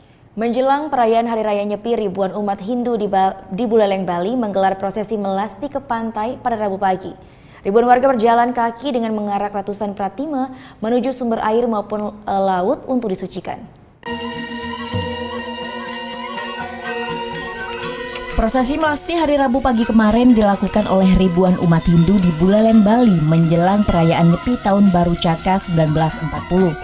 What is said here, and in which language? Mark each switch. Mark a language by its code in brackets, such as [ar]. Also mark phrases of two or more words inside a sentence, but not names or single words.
[id] Menjelang perayaan Hari Raya Nyepi, ribuan umat Hindu di Buleleng, Bali menggelar prosesi melasti ke pantai pada Rabu pagi. Ribuan warga berjalan kaki dengan mengarak ratusan pratima menuju sumber air maupun laut untuk disucikan. Prosesi melasti hari Rabu pagi kemarin dilakukan oleh ribuan umat Hindu di Buleleng, Bali menjelang perayaan Nyepi Tahun Baru Caka 1940.